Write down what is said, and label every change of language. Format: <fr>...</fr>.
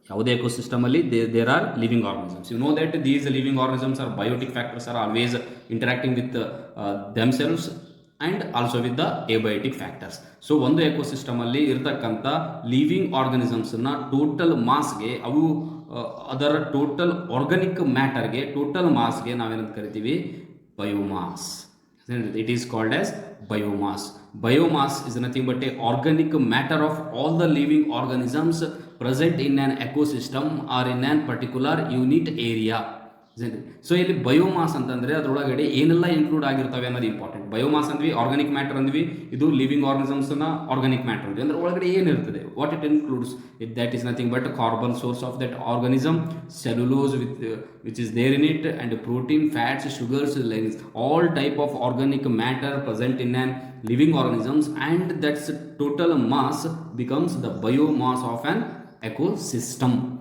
<kn>ಯಾವುದೇ ಎಕೋಸಿಸ್ಟಮಲ್ಲಿ</kn> <en>There are living organisms. You know that these living organisms are biotic factors are always interacting with themselves and also with the abiotic factors.</en> <kn>So ಒಂದು ಎಕೋಸಿಸ್ಟಮಲ್ಲಿ ಇರ್ತಕ್ಕಂಥ living ಆರ್ಗಾನಿಸಮ್ಸನ್ನು total ಮಾಸ್ಗೆ, ಅವು ಅದರ total organic ಮ್ಯಾಟರ್ಗೆ, total ಮಾಸ್ಗೆ ನಾವೇನಂತ ಕರಿತೀವಿ?</kn> <en>Biomass. It is called as biomass. Biomass is nothing but a organic matter of all the living organisms present in an ecosystem or in an particular unit area.</en> <kn>So ಇಲ್ಲಿ biomass ಅಂತಂದರೆ ಅದರೊಳಗಡೆ ಏನೆಲ್ಲ include ಆಗಿರ್ತವೆ ಅನ್ನೋದು important. Biomass ಅಂದ್ವಿ, organic matter ಅಂದ್ವಿ, ಇದು living ಆರ್ಗನಿಸಮ್ಸ್ನ organic matter ಅಂದ್ವಿ. ಅಂದರೆ ಒಳಗಡೆ ಏನಿರ್ತದೆ,</kn> <en>What it includes, that is nothing but carbon source of that organism, cellulose which is there in it, and protein, fats, sugars, all type of organic matter present in on living organisms, and that's total mass becomes the biomass of an ecosystem.</en>